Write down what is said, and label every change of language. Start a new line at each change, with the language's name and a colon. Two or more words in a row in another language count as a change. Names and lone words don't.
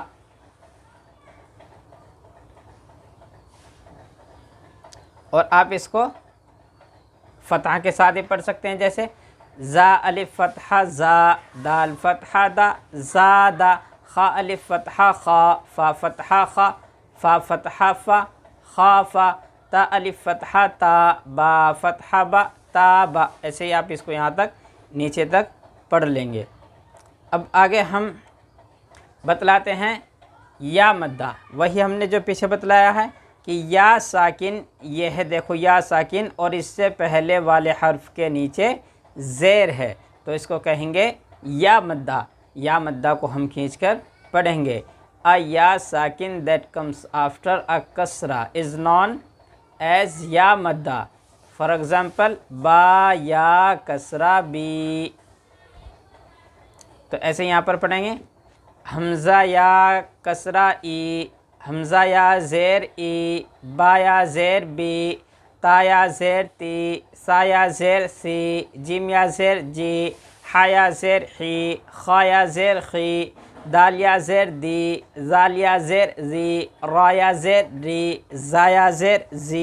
Urdu: اور آپ اس کو فتح کے ساتھ ہی پڑھ سکتے ہیں، جیسے زا الف فتحہ زا، دال فتحہ دا، زادہ، خا الف فتحہ خا، فا فتحہ خا، فا فتحہ فا، خافا، تا الف فتحہ تا، با فتحہ با، تابا۔ ایسے ہی آپ اس کو یہاں تک نیچے تک پڑھ لیں گے۔ اب آگے ہم بتلاتے ہیں یا مدہ، وہی ہم نے جو پیچھے بتلایا ہے کہ یا ساکن، یہ ہے دیکھو یا ساکن، اور اس سے پہلے والے حرف کے نیچے زیر ہے تو اس کو کہیں گے یا مدہ۔ یا مدہ کو ہم کھینچ کر پڑھیں گے۔
English: A ya sakin that comes after a kasra is known as ya madda. For example, ba ya kasra bi.
Urdu: تو ایسے یہاں پر پڑھیں گے حمزہ یا کسرہ ای، حمزہ یا زیر ای، با یا زیر بی، تا یا زیر تی، سا یا زیر سی، جیم یا زیر جی، ہا یا زیر حی، خا یا زیر خی، دال یا زیر دی، زال یا زیر زی، را یا زیر ری، زا یا زیر زی،